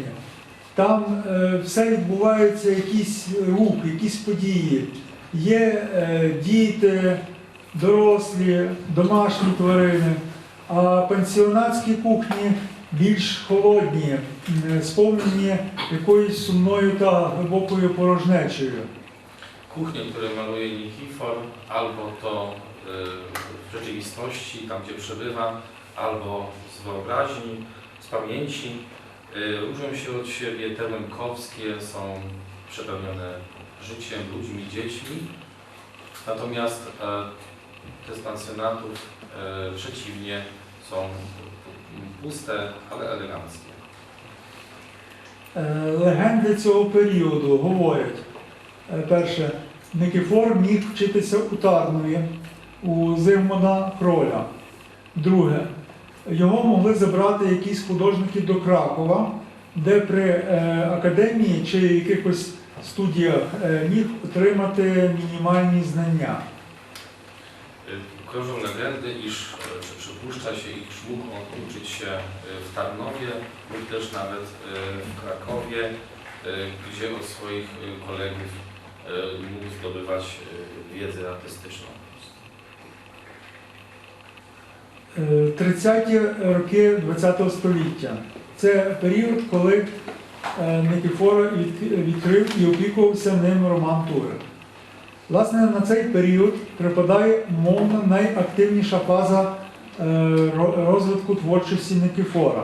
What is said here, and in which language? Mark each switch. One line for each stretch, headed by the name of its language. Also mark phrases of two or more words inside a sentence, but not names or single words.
Ukrainian: Там все відбувається, якийсь рух, якісь події. Є діти, дорослі, домашні тварини, а пансіонатські кухні більш холодні, сповнені якоюсь сумною та глибокою порожнечею.
Polish: Kuchnie, które maluje Nikifor, albo to w rzeczywistości, tam gdzie przebywa, albo z wyobraźni, z pamięci, różnią się od siebie. Te lękowskie są przepełnione życiem, ludźmi, dziećmi, natomiast te z pensjonatów przeciwnie są puste, ale eleganckie.
Ukrainian: Легенди цього періоду говорять: перше, Никифор міг вчитися у Тарнові, у Зигмунда Кроля. Друге, його могли забрати якісь художники до Кракова, де при академії чи якихось студіях міг отримати мінімальні знання.
Polish: Krążą legendy, iż przypuszcza się, iż mógł on uczyć się w Tarnowie lub też nawet w Krakowie, gdzie od swoich kolegów mógł zdobywać wiedzę artystyczną.
Ukrainian: 30-ті роки ХХ століття. Це період, коли Никифора відкрив і опікувався ним Роман Турek. Власне, на цей період припадає умовно найактивніша фаза розвитку творчості Никифора.